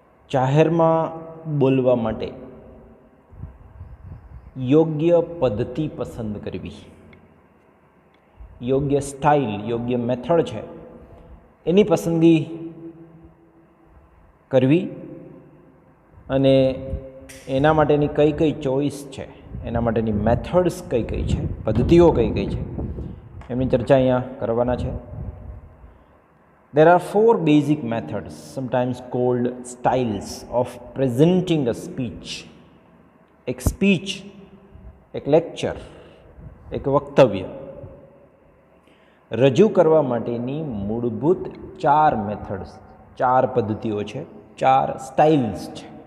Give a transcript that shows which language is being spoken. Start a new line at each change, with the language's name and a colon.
Gujarati: જાહેરમાં બોલવા માટે યોગ્ય પદ્ધતિ પસંદ કરવી, યોગ્ય સ્ટાઇલ, યોગ્ય મેથડ છે એની પસંદગી કરવી અને એના માટેની કઈ કઈ ચોઈસ છે, એના માટેની મેથડ્સ કઈ કઈ છે, પદ્ધતિઓ કઈ કઈ છે, એમની ચર્ચા અહીંયા કરવાના છે.
English: There are 4 basic methods, sometimes called styles, of presenting a speech.
Gujarati: એક સ્પીચ, એક લેક્ચર, એક વક્તવ્ય રજૂ કરવા માટેની મૂળભૂત 4 મેથડ્સ, 4 પદ્ધતિઓ છે, 4 સ્ટાઇલ્સ છે.